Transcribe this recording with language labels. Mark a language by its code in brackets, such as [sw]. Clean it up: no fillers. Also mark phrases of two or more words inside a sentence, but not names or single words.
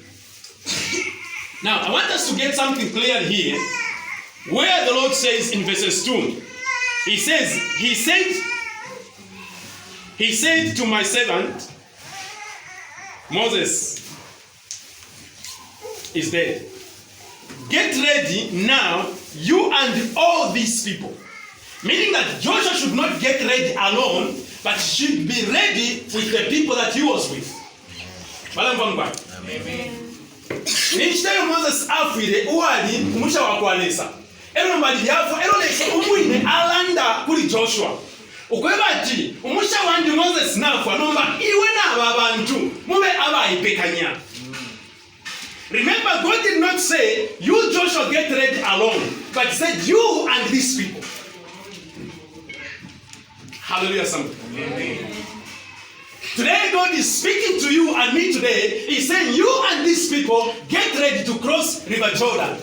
[en] Now, I want us to get something clear here, where the Lord says in verses 2, He said to my servant, Moses is dead. Get ready now, you and all these people. Meaning that Joshua should not get ready alone, but should be ready with the people that he was with. Amen. [bem] Nichitayo Moses afire uwali umusha wakwalesa. Ero mbali yafa ero lesa umwine alanda kuli Joshua. Ukweba ati umusha wandi Moses nafa nomba iwe na abantu mube abayipekanya. [en] Remember, God did not say, you Joshua get ready alone, but said you and these people. Hallelujah, somebody. Amen. Today, God is speaking to you and me today. He's saying, you and these people, get ready to cross River Jordan.